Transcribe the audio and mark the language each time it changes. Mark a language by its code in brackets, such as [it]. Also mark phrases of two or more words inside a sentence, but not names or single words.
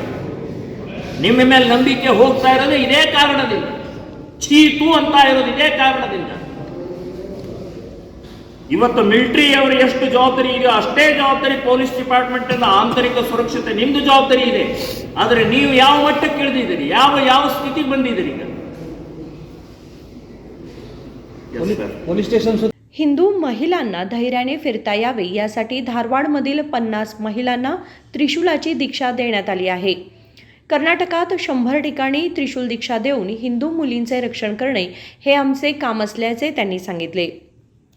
[kn] ನಿಮ್ಮ ಮೇಲೆ ನಂಬಿಕೆ ಹೋಗ್ತಾ ಇರೋದು ಇದೇ ಕಾರಣದಿಂದ, ಚೀತು ಅಂತ ಇರೋದು ಇದೇ ಕಾರಣದಿಂದ. ಇವತ್ತು ಮಿಲಿಟರಿಯವರು ಎಷ್ಟು ಜವಾಬ್ದಾರಿ ಇದೆಯೋ ಅಷ್ಟೇ ಜವಾಬ್ದಾರಿ [en] police department [kn] ಆಂತರಿಕ ಸುರಕ್ಷತೆ ನಿಮ್ಮದು ಜವಾಬ್ದಾರಿ ಇದೆ. ಆದರೆ ನೀವು ಯಾವ ಮಟ್ಟಕ್ಕೆ ಇಳಿದಿದ್ದೀರಿ, ಯಾವ ಸ್ಥಿತಿಗೆ ಬಂದಿದ್ದೀರಿ? [en] police station [mr] हिंदू महिलांना धैर्याने फिरता यावे यासाठी धारवाडमधील 50 महिलांना त्रिशूलाची दीक्षा देण्यात आली आहे. कर्नाटकात 100 ठिकाणी त्रिशूल दीक्षा देऊन हिंदू मुलींचे रक्षण करणे हे आमचे काम असल्याचे त्यांनी सांगितले.